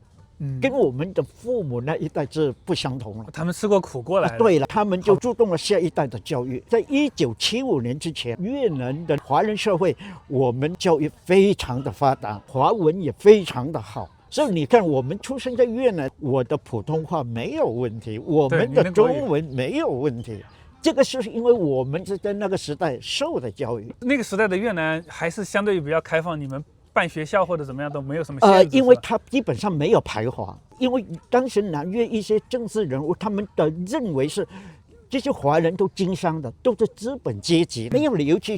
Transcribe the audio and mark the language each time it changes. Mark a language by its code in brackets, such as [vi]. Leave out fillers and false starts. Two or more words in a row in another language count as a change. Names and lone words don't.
[zh] 跟我們的父母那一代是不相同了，他們吃過苦過來。對了，他們就注重了下一代的教育。在1975年之前，越南的華人社會，我們教育非常的發達，華文也非常的好。所以你看，我們出生在越南，我的普通話沒有問題，我們的中文沒有問題。這個是因為我們是在那個時代受的教育。那個時代的越南還是相對於比較開放，你們辦學校或者怎麼樣都沒有什麼限制。因為他基本上沒有排華，因為當時南越一些政治人物，他們的認為是這些華人都經商的，都是資本階級，沒有理由去